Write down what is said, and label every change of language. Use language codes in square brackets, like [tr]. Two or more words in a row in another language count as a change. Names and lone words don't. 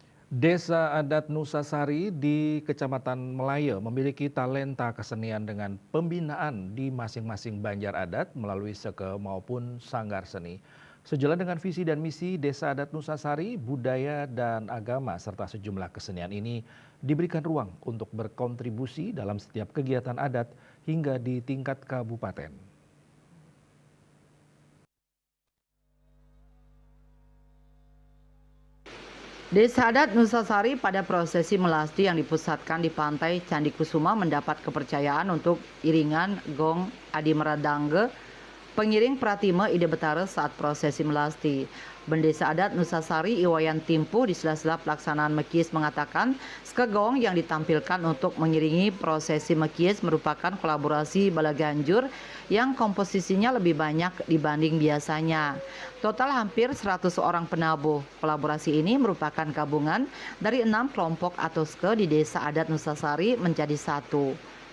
[id] Desa adat Nusasari di Kecamatan Melaya memiliki talenta kesenian dengan pembinaan di masing-masing banjar adat melalui seke maupun sanggar seni. Sejalan dengan visi dan misi Desa Adat Nusasari, budaya dan agama serta sejumlah kesenian ini diberikan ruang untuk berkontribusi dalam setiap kegiatan adat hingga di tingkat kabupaten. Desa adat Nusasari pada prosesi melasti yang dipusatkan di pantai Candi Kusuma mendapat kepercayaan untuk iringan gong Adi Meradangge, pengiring Pratime Ide Betara saat prosesi melasti. Bendesa adat Nusasari Iwayan Timpu di sela-sela pelaksanaan Mekis mengatakan skegong yang ditampilkan untuk mengiringi prosesi Mekis merupakan kolaborasi Balaganjur yang komposisinya lebih banyak dibanding biasanya. Total hampir 100 orang penabuh. Kolaborasi ini merupakan gabungan dari 6 kelompok atau ske di Desa Adat Nusasari menjadi satu.